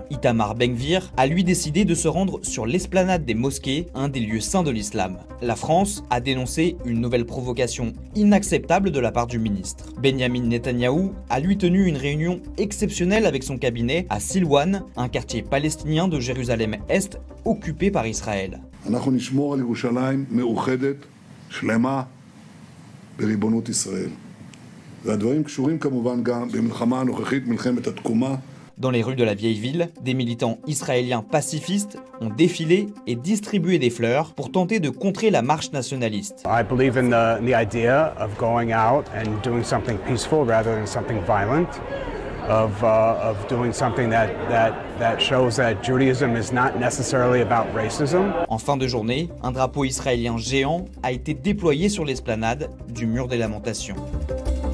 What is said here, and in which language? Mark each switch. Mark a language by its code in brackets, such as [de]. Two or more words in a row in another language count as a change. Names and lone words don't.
[fr] Itamar Ben-Gvir a lui décidé de se rendre sur l'esplanade des mosquées, un des lieux saints de l'islam. La France a dénoncé une nouvelle provocation inacceptable de la part du ministre. Benjamin Netanyahou a lui tenu une réunion exceptionnelle avec son cabinet à Silwan, un quartier palestinien de Jérusalem-Est occupé par Israël. [he] אנחנו נשמור על ירושלים מאוחדת, שלמה, בריבונות ישראל. והדברים קשורים כמובן גם במלחמה הנוכחית, מלחמת התקומה. [fr] Dans les rues de la vieille ville, des militants israéliens pacifistes ont défilé et distribué des fleurs pour tenter de contrer la marche nationaliste. [en] I believe in the idea of going out and doing something peaceful rather than something violent. Of doing something that shows that Judaism is not necessarily about racism. [fr] En fin de journée, un drapeau israélien géant a été déployé sur l'esplanade du mur des lamentations.